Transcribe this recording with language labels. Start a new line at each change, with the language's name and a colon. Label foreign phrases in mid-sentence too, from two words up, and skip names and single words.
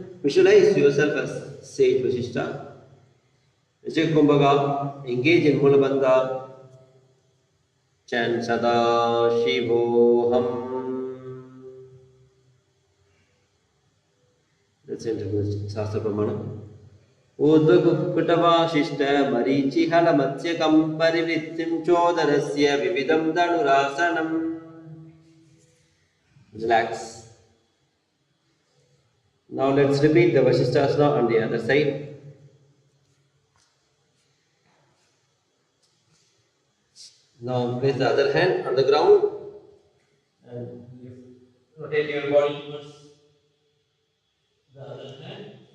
English: Visualize yourself as Sage Vasishtha. Kumbhaga, engage in
Sanskrit: मूल बन्ध.
English: Chant
Sanskrit: सदा शिवोऽहम्.
English: Let's enter the
Sanskrit: शास्त्र प्रमाण. उद्वकुकुटवशिष्ठ मरीचिहन मत्स्यकम् परिवृत्तिं चोदरस्य विविदं धनुरासनम्.
English: Relax. Now let's repeat the Vasishthasana on the other side. Now place the other hand on the ground and rotate your body towards the other hand.